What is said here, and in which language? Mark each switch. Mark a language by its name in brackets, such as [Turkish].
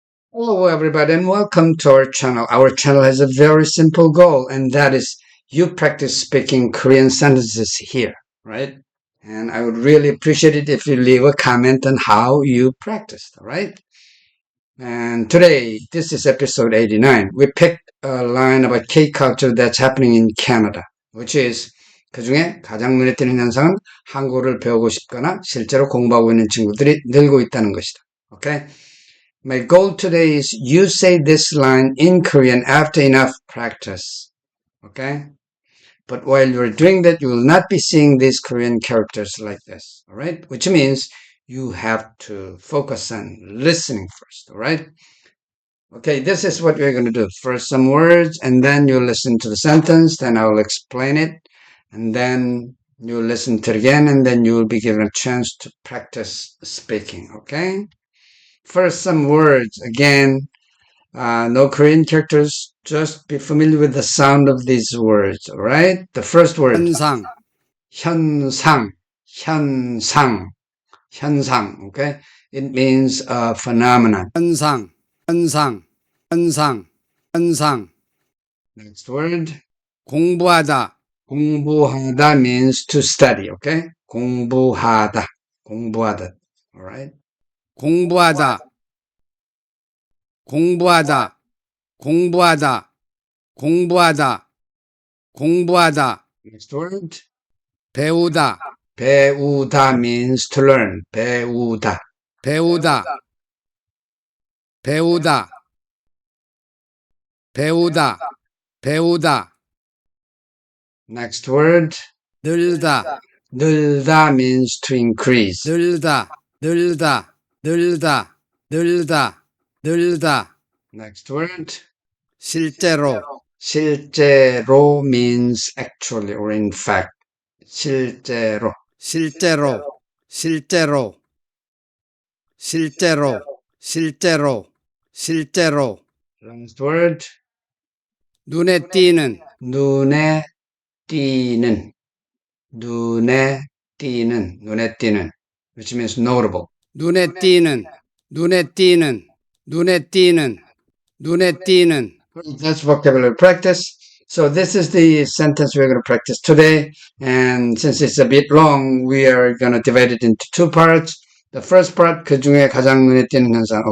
[English] Hello, everybody, and welcome to our channel. Our channel has a very simple goal, and that is you practice speaking Korean sentences here, right? And I would really appreciate it if you leave a comment on how you practiced, all right? And today, this is episode 89. We picked a line about K-culture that's happening in Canada, which is [Korean] 그 중에 가장 눈에 띄는 현상은 한국어를 배우고 싶거나 실제로 공부하고 있는 친구들이 늘고 있다는 것이다. [English] Okay? My goal today is you say this line in Korean after enough practice. Okay? But while you're doing that, you will not be seeing these Korean characters like this. Alright? Which means you have to focus on listening first. Alright? Okay, this is what we're going to do. First some words, and then you listen to the sentence, then I will explain it, and then you listen to it again, and then you will be given a chance to practice speaking. Okay? First, some words. Again, no Korean characters. Just be familiar with the sound of these words. All right. The first word. [Korean] 현상, 현상. 현상. 현상. [English] Okay. It means a phenomenon. [Korean] 현상, 현상, 현상, 현상. [English] Next word. [Korean] 공부하다, [English] 공부하다 means to study. Okay. [Korean] 공부하다. 공부하다. [English] All right. [Korean] 공부하다, 공부하다, 공부하다, 공부하다, 공부하다. [English] Next word. [Korean] 배우다, [English] 배우다 means to learn. [Korean] 배우다. 배우다, 배우다, 배우다, 배우다. [English] Next word. [Korean] 늘다, [English] 늘다 means to increase. [Korean] 늘다, 늘다, 늘다, 늘다, 늘다. [English] Next word. [Korean] 실제로, [English] 실제로 means actually or in fact. [Korean] 실제로. 실제로, 실제로, 실제로, 실제로, 실제로. [English] Last word. [Korean] 눈에 띄는, 눈에 띄는. 눈에 띄는. 눈에 띄는. [English] Which means notable. [Korean] 눈에 띄는, 눈에 띄는, 눈에 띄는, 눈에 띄는. [English] That's vocabulary practice. So this is the sentence we're going to practice today. And since it's a bit long, we are going to divide it into two parts. The first part, [Korean] 그 중에 가장 눈에 띄는 현상.